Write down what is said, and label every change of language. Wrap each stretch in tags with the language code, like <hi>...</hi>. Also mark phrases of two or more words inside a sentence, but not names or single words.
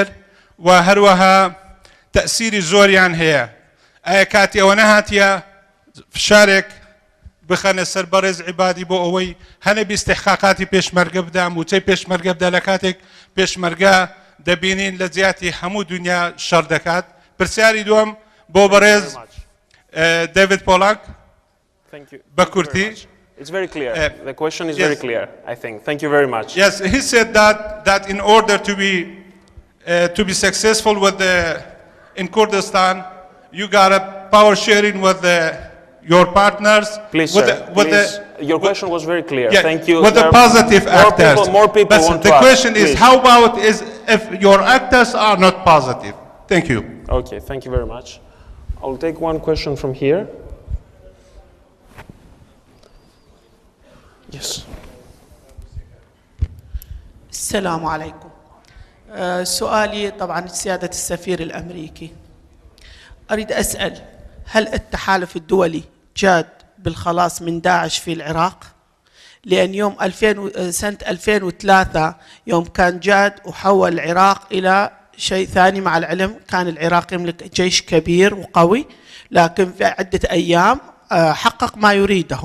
<ckb>و هەروەها تەسیری زۆریان هەیە ئایا کاتی ئەوە نەهاتیە فشارێک بخەنە سەر بەڕێز عیبادی بۆ ئەوەی هەنەبی استحقاقاتی پێشمەرگە بدام موچەی پێشمەرگە بدا لە کاتێک پێشمەرگە دەبینین لە جیاتی هەموو دنیا شەڕ دەکات پرسیاری دووەم بۆ بەڕێز دەڤید پۆڵاک بە کورتی</ckb> <en>It's very clear. The question is very clear, I think. Thank you very much. Yes, he said that in order to be successful in Kurdistan, you got a power sharing with your partners. Please, sir. Your question was very clear. Yeah, thank you. With the positive actors. More people want the to question ask, is, how about if your actors are not positive? Thank you. Okay, thank you very much. I'll take one question from here. Yes.</en> <ar>السلام عليكم. سؤالي طبعا سيادة السفير الأمريكي، أريد أسأل هل التحالف الدولي جاد بالخلاص من داعش في العراق؟ لأن سنة 2003 يوم كان جاد وحول العراق إلى شيء ثاني، مع العلم كان العراق يملك جيش كبير وقوي، لكن في عدة أيام حقق ما يريده.</ar>